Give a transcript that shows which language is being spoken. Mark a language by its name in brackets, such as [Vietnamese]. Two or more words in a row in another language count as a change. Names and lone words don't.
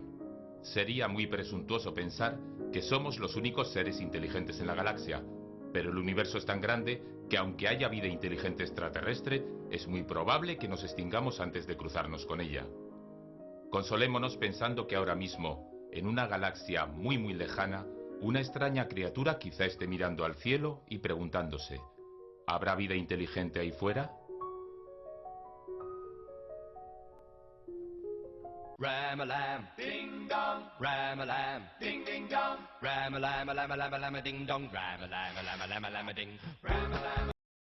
[Spanish] Sería muy presuntuoso pensar que somos los únicos seres inteligentes en la galaxia, pero el universo es tan grande que aunque haya vida inteligente extraterrestre, es muy probable que nos extingamos antes de cruzarnos con ella. Consolémonos pensando que ahora mismo, en una galaxia muy muy lejana, una extraña criatura quizá esté mirando al cielo y preguntándose: ¿habrá vida inteligente ahí fuera? Ram-a-lam, ding dong, ram-a-lam, ding ding dong, ram-a-lam, lam-a-lam, lam-a-ding dong, ram-a-lam, lam-a-lam, lam-a-ding, ram-a-lam.